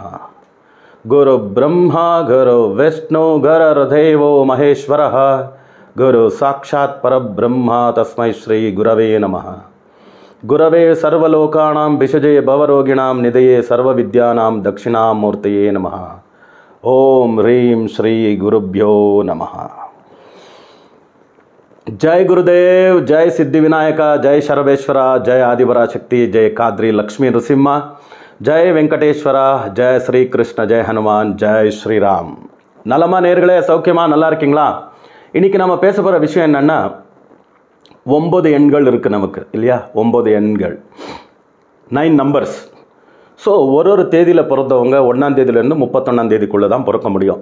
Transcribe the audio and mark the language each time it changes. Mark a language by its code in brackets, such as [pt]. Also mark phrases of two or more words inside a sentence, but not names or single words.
[sa] गुरु ब्रह्मा गुरु विष्णु गुरुर्देवो महेश्वरः गुरु साक्षात् परब्रह्मा तस्मै श्री गुरवे नमः. गुरवे सर्वलोकानां भिषजे भवरोगिणाम् निधये सर्वविद्यानां दक्षिणामूर्तये नमः. ओम् ह्रीम् श्री गुरुभ्यो नमः. जय गुरुदेव, जय सिद्धि विनायक, जय शरवेश्वरा, जय आदिपराशक्ति, जय काद्री लक्ष्मी नृसिम्हा, जय वेंकटेश्वरा, जय श्री कृष्ण, जय हनुमान, जय श्री राम. [ta] நலமா நேர்களே, சௌக்கியமா நல்லா இருக்கீங்களா? இன்னைக்கு நம்ம பேச போகிற விஷயம் என்னன்னா, 9 எண்கள் இருக்குது நமக்கு இல்லையா? 9 எண்கள், 9 நம்பர்ஸ். ஸோ ஒரு தேதியில் பிறந்தவங்க 1ஆம் தேதியிலேருந்து 31ஆம் தேதிக்குள்ளே தான் பிறக்க முடியும்.